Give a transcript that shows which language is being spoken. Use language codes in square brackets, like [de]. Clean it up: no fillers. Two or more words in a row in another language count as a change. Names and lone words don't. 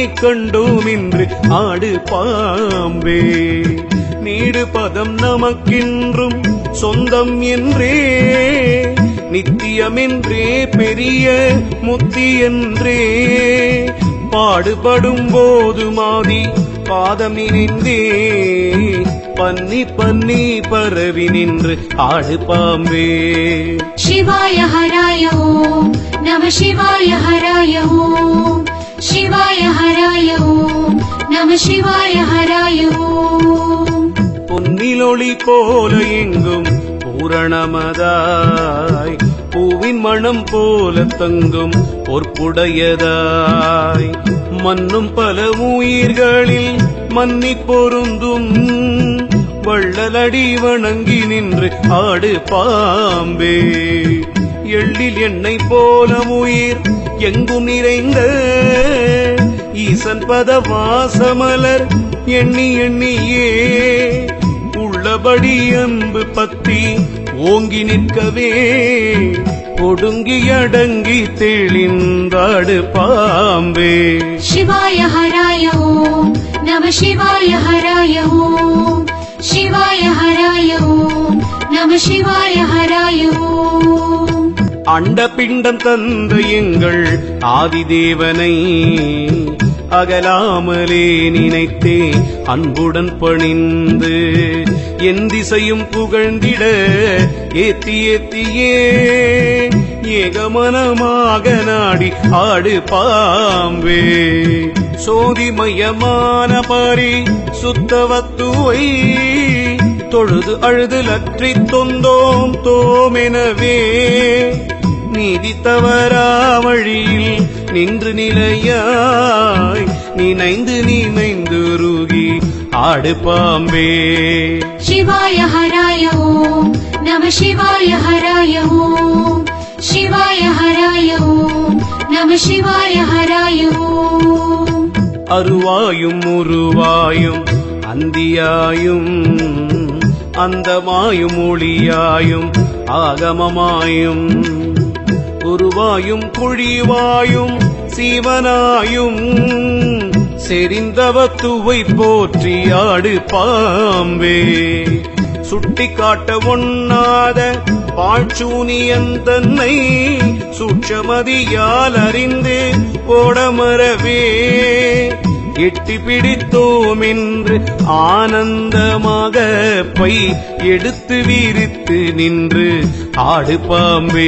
[ta] கண்டோம் என்று ஆடு பாம்பே நீடு பதம் நமக்கென்றும் சொந்தம் என்றே நித்தியமென்றே பெரிய முத்தி என்றே பாடுபடும் போது மாதி பாதம் நினைந்தே பன்னி பன்னி பரவி நின்று ஆடு பாம்பே [sa] शिवाय हराय ओम नमः शिवाय हराय ओम शिवाय हराय ओम नमः शिवाय हराय ओम [ta] பொன்னிலொளி போல எங்கும் பூரணமதாய் பூவின் மனம் போல தங்கும் பொற்புடையதாய் மன்னும் பல உயிர்களில் மன்னி பொருந்தும் வள்ளலடி வணங்கி நின்று ஆடு பாம்பே எள்ளில் எண்ணெய் போல உயிர் எங்கும் நிறைந்த ஈசன் பத வாசமலர் எண்ணி எண்ணியே உள்ளபடி அன்பு பத்தி ஓங்கி நிற்கவே ஒடுங்கி அடங்கி தெளிந்தாடு பாம்பே [sa] शिवाय हराय ओम नमः शिवाय हराय ओम शिवाय हराय ओम नमः शिवाय हराय ओम [ta] அண்ட பிண்டம் தந்த எங்கள் ஆதிதேவனை அகலாமலே நினைத்தே அன்புடன் பணிந்து என் திசையும் புகழ்ந்திட ஏத்தி ஏத்தியே ஏகமனமாக நாடி ஆடு பாம்பே சோதிமயமான பாரி சுத்தவத்துவை தொழுது அழுது லற்றி தொந்தோம் தோமெனவே நீதி தவறா வழியில் நின்று நிலையாய் நினைந்து நினைந்து ருகி ஆடு பாம்பே [sa] शिवाय हराय ओम नमः शिवाय हराय ओम शिवाय हराय ओम नमः शिवाय हराय ओम [ta] அருவாயும் உருவாயும் அந்தியாயும் அந்தமாயும் ஒளியாயும் ஆகமமாயும் குருவாயும் குழிவாயும் சீவனாயும் செறிந்தவத்துவை போற்றி ஆடு பாம்பே சுட்டி காட்ட ஒண்ணாத பாழ்ச்சூனியந்தன்னை சூட்சமதியால் அறிந்து ஓடமரவே எட்டி பிடித்தோம் என்று ஆனந்தமாக பை எடுத்து விரித்து நின்று ஆடு பாம்பே